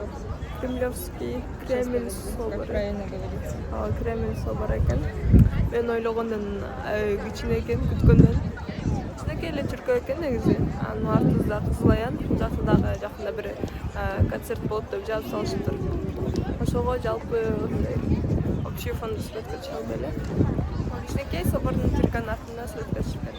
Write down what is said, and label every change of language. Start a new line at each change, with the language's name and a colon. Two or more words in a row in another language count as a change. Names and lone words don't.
Russian: Кремлевский, Кремль собор. Как правильно говорится.
Kyrgyz: Кремль собор экен. Мен ойлогондон кичине экен, күткөндөн. Кичинекей эле чүркөө экен негизи. Анын артыбызда Кызыл Аян, жакында бир концерт болот деп жазып салышыптыр. Ошого жалпы
Russian: общий фонд
Kyrgyz: сүрөткө чыгып эле. Кичинекей собордун тирканын артында сүрөткө чыгып.